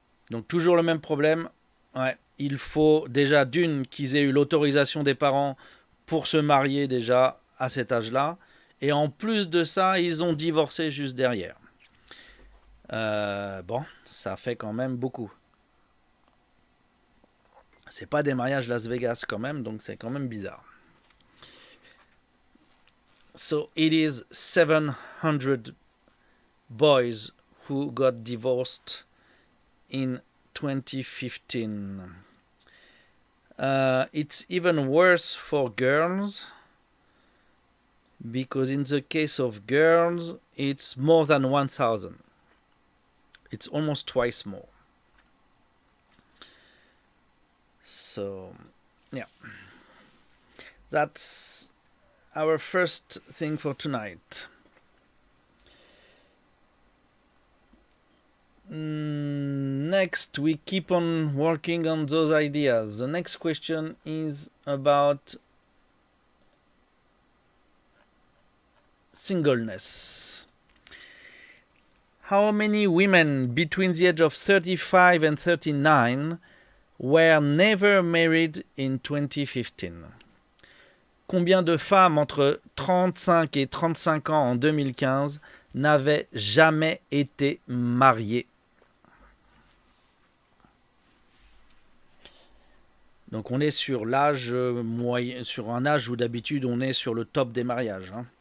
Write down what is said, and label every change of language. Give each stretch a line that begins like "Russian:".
French: Donc toujours le même problème. Ouais, il faut déjà d'une qu'ils aient eu l'autorisation des parents pour se marier déjà à cet âge-là. Et en plus de ça, ils ont divorcé juste derrière. Bon, ça fait quand même beaucoup. C'est pas des mariages Las Vegas quand même, donc c'est quand même bizarre.
English: So it is 700 boys who got divorced in 2015. It's even worse for girls, because in the case of girls, it's more than 1,000. It's almost twice more. So, yeah. That's our first thing for tonight. Next, we keep on working on those ideas. The next question is about singleness. How many women between the age of 35 and 39 were never married in 2015?
French: Combien de femmes entre 35 et 35 ans en 2015 n'avaient jamais été mariées? Donc on est sur l'âge moyen, sur un âge où d'habitude on est sur le top des mariages.